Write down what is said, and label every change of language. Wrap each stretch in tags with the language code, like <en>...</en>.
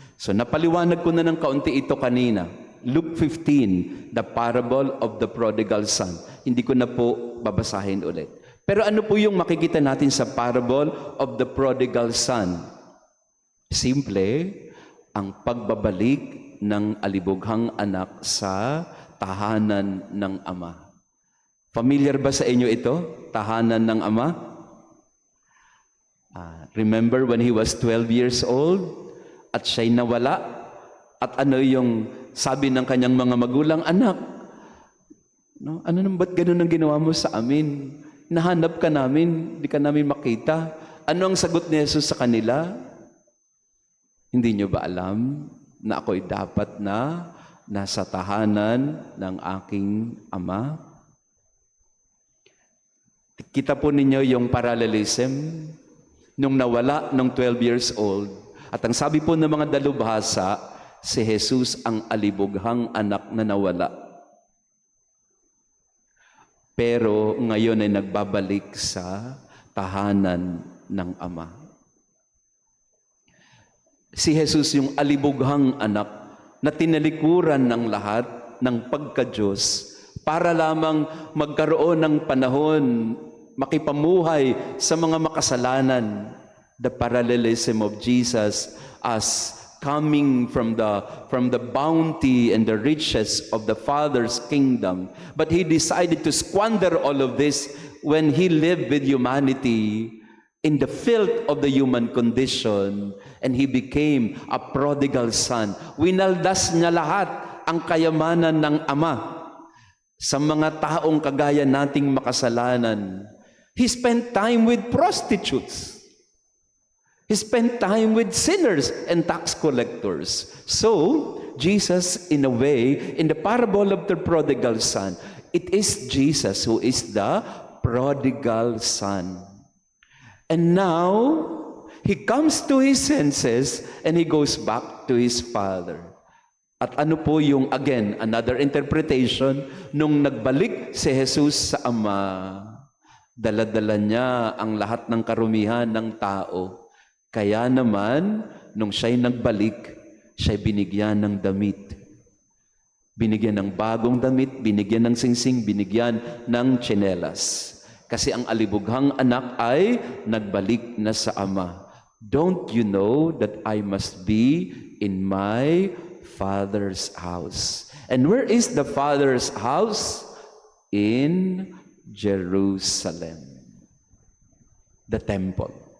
<tl>So napaliwanag ko na ng kaunti ito kanina.</tl> <en>Luke 15, the parable of the prodigal son.</en> <tl>Hindi ko na po babasahin ulit. Pero ano po yung makikita natin sa parable of the prodigal son? Simple, ang pagbabalik ng alibughang anak sa tahanan ng ama. Familiar ba sa inyo ito? Tahanan ng ama?</tl> <en>Remember when he was 12 years old</en> <tl>at siya'y nawala? At ano yung sabi ng kanyang mga magulang, anak, no, ano nang ba't ganun ang ginawa mo sa amin? Nahanap ka namin, di ka namin makita. Ano ang sagot ni Jesus sa kanila? Hindi nyo ba alam na ako'y dapat na nasa tahanan ng aking ama? Kita po ninyo yung parallelism nung nawala ng 12 years old. At ang sabi po ng mga dalubhasa, si Jesus ang alibughang anak na nawala. Pero ngayon ay nagbabalik sa tahanan ng ama. Si Jesus yung alibughang anak na tinalikuran ng lahat ng pagka-Diyos para lamang magkaroon ng panahon, makipamuhay sa mga makasalanan.</tl> <en>The parallelism of Jesus as coming from the bounty and the riches of the Father's kingdom. But he decided to squander all of this when he lived with humanity in the filth of the human condition, and he became a prodigal son.</en> <tl>Winaldas niya lahat ang kayamanan ng Ama sa mga taong kagaya nating makasalanan.</tl> <en>He spent time with prostitutes. He spent time with sinners and tax collectors. So, Jesus, in a way, in the parable of the prodigal son, it is Jesus who is the prodigal son. And now, he comes to his senses and he goes back to his father.</en> <tl>At ano po yung, again, another interpretation, nung nagbalik si Jesus sa Ama, dala-dala niya ang lahat ng karumihan ng tao. Kaya naman, nung siya'y nagbalik, siya'y binigyan ng damit. Binigyan ng bagong damit, binigyan ng singsing, binigyan ng tsinelas. Kasi ang alibughang anak ay nagbalik na sa Ama.</tl> <en>Don't you know that I must be in my Father's house? And where is the Father's house? In Jerusalem. The temple.</en>